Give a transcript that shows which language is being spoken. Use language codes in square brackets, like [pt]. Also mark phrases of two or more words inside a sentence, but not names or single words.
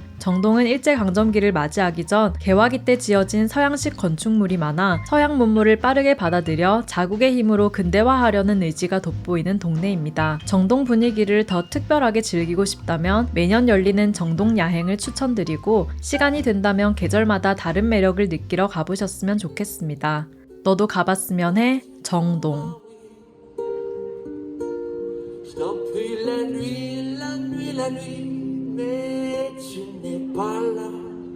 [ko] 정동은 일제강점기를 맞이하기 전 개화기 때 지어진 서양식 건축물이 많아 서양 문물을 빠르게 받아들여 자국의 힘으로 근대화하려는 의지가 돋보이는 동네입니다. 정동 분위기를 더 특별하게 즐기고 싶다면 매년 열리는 정동 야행을 추천드리고 시간이 된다면 계절마다 다른 매력을 느끼러 가보셨으면 좋겠습니다. 너도 가봤으면 해. 정동. [fr] Depuis la nuit, mais tu n'es pas là.